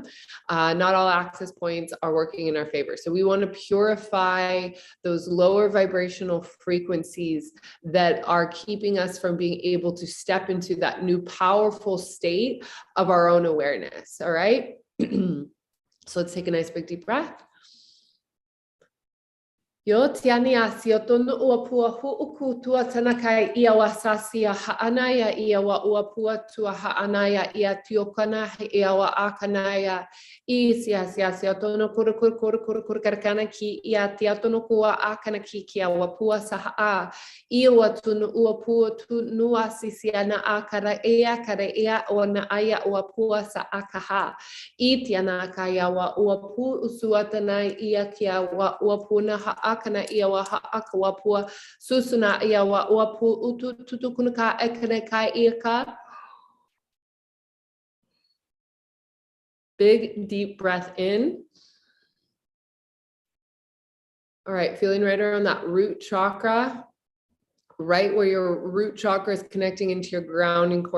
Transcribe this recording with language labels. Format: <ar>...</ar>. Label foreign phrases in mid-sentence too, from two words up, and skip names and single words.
<en>Not all access points are working in our favor. So we want to purify those lower vibrational frequencies that are keeping us from being able to step into that new powerful state of our own awareness. All right. So let's take a nice big deep breath. Yo tiani asio tonu uapua huuku tua tanakai ia wasasia haanaya ia wa uapua tua haanaya ia tiokana ia wa akanaya isia sia tonu kur karkana ki ia tia tonu kua akana ki kia wapua saha ia wa tunu uapua tu nuasisia na akara ia ona aya uapua sa akaha itiana kaya wa uapu usuatana ia kia wa uapuna ha kana ia wa akawapua susuna ia wa wapu utu tutukunaka ekaneka ika. Big deep breath in. All right, feeling right around that root chakra, right where your root chakra is connecting into your grounding cord.</en>